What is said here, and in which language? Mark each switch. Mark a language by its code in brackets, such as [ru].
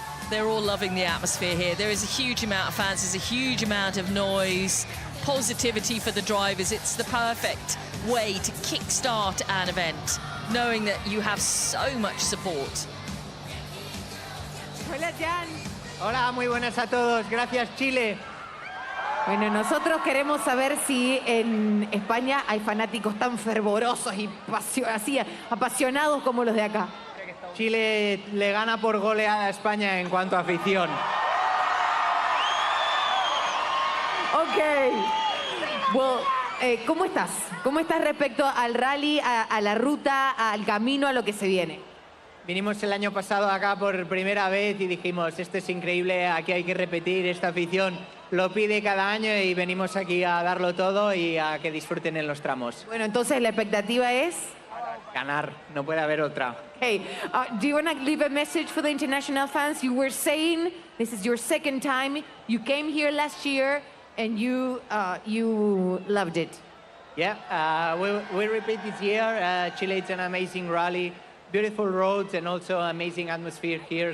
[en] They're all loving the atmosphere here. There is a huge amount of fans, there's a huge amount of noise, positivity for the drivers. It's the perfect way to kickstart an event, knowing that you have so much support. [es] Hola, Jan. Hola, muy buenas a todos. Gracias, Chile. Bueno, nosotros queremos saber si en España hay fanáticos tan fervorosos y así apasionados como los de acá. Chile le gana por goleada a España en cuanto a afición. Ok. [en] Well, [es] ¿cómo estás? ¿Cómo estás respecto al rally, a la ruta, al camino, a lo que se viene? Vinimos el año pasado acá por primera vez y dijimos, esto es increíble, aquí hay que repetir, esta afición lo pide cada año y venimos aquí a darlo todo y a que disfruten en los tramos. Bueno, entonces la expectativa es... Ganar, no puede haber otra. [en] Hey, do you want to leave a message for the international fans? You were saying this is your second time. You came here last year and you loved it. Yeah, we repeat this year. Chile is an amazing rally, beautiful roads and also amazing atmosphere here.